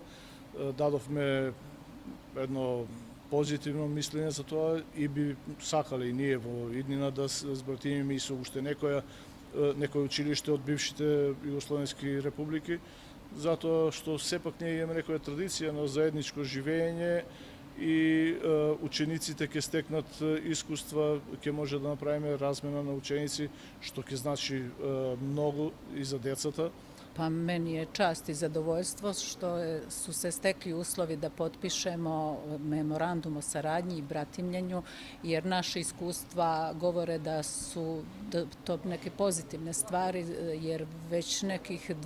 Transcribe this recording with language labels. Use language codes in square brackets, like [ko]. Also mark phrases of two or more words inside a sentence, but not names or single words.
[mk] Дадовме едно позитивно мислење за тоа и би сакале и ние во иднина да збратимиме и со уште некој училиште од бившите југословенски републики, затоа што сепак ние имаме некоја традиција на заедничко живење и учениците ќе стекнат искуства, ќе може да направиме размена на ученици, што ќе значи многу и за децата. [sr] Pa meni je čast i zadovoljstvo što su se stekli uslovi da potpišemo memorandum o saradnji i bratimljenju, jer naše iskustva govore da su to neke pozitivne stvari, jer već nekih